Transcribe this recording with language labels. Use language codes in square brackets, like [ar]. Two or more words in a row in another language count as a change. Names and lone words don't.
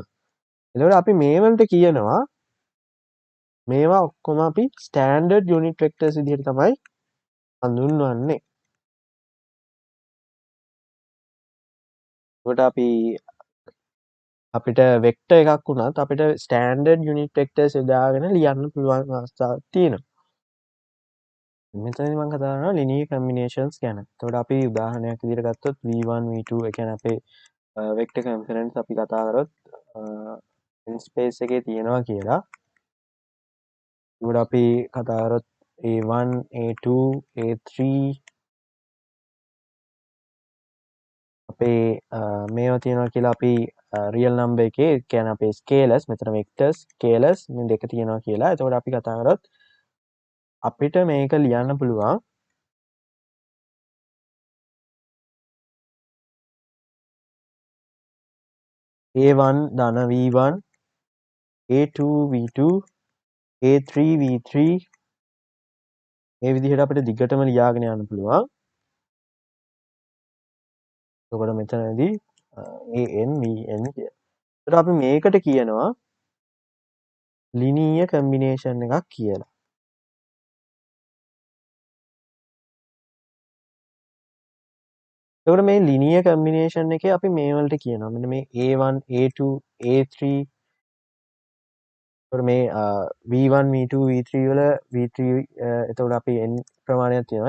[si] එතකොට අපි මේ වලට කියනවා මේවා ඔක්කොම අපි [en] standard unit vectors [si] විදිහට තමයි හඳුන්වන්නේ. එතකොට අපිට වෙක්ටර් එකක් වුණත් අපිට [en] standard unit vectors [si] යොදාගෙන ලියන්න පුළුවන් අවස්ථාවක් තියෙනවා. මෙතනදී මම කතා කරනවා [en] linear combinations [si] ගැන. එතකොට අපි උදාහරණයක් විදිහට ගත්තොත් v1 v2 ඒ කියන්නේ අපේ [en] vector components [si] අපි කතා කරොත් [en] in space [si] එකේ තියෙනවා කියලා. එතකොට අපි කතා කරොත් a1 a2 a3 අපේ මේවා තියෙනවා කියලා අපි [en] real number [si] එකේ කියන්නේ අපේ ස්කේලර්ස් මෙතන [en] vectors scalars [si] මේ දෙක තියෙනවා කියලා. එතකොට අපි කතා කරොත් අපිට මේක ලියන්න පුළුවන් a1 ධන v1 a2 v2 a3 v3 මේ විදිහට අපිට දිගටම ලියාගෙන යන්න පුළුවන්. එතකොට මෙතනදී an vn කියලා. එතකොට අපි මේකට කියනවා [en] linear combination [si] එකක් කියලා. එතකොට මේ [en] linear combination [si] එකේ අපි මේ වලට කියනවා මෙන්න මේ a1 a2 a3 එතකොට මේ v1 v2 v3 වල v3 එතකොට අපි n ප්‍රමාණයක් තියෙනවා.